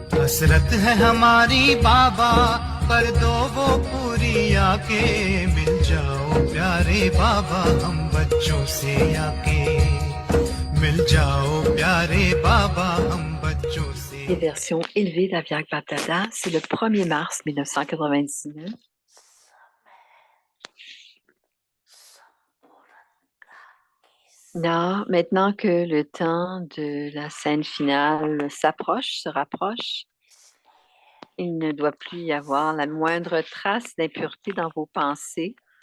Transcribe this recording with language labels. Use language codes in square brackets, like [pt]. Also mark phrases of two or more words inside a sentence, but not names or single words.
[hi] हसरत है हमारी बाबा कर दो वो पूरी आके मिल जाओ प्यारे बाबा हम बच्चों से आके मिल जाओ प्यारे बाबा हम बच्चों से [fr] Les versions élevées d'Aviak Bapdada, c'est le 1er mars 1999. Là, maintenant que le temps de la scène finale se rapproche, il ne doit plus y avoir la moindre trace d'impureté dans vos pensées.